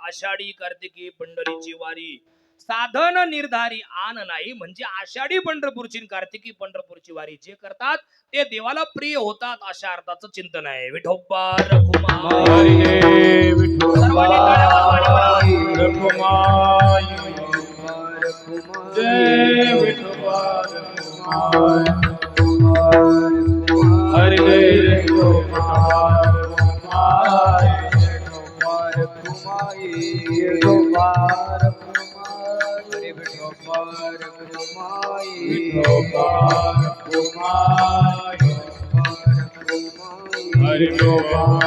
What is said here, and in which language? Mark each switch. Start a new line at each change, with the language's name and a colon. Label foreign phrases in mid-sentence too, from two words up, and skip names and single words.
Marathi: आषाढी कार्तिकी पंढरीची वारी साधन निर्धारी आन नाही, म्हणजे आषाढी पंढरपूरची कार्तिकी पंढरपूरची वारी जे करतात ते देवाला प्रिय होतात, अशा अर्थाचं चिंतन आहे. विठोबा रखुमाई. सर्वांनी टाळ्या वाजवा. रखुमाई जय विठोबा रखुमाई, हरे विठोबा रखुमाई, विठोबा रखुमाई, विठोबा रखुमाई, विठोबा रखुमाई, विठोबा रखुमाई, हरे विठोबा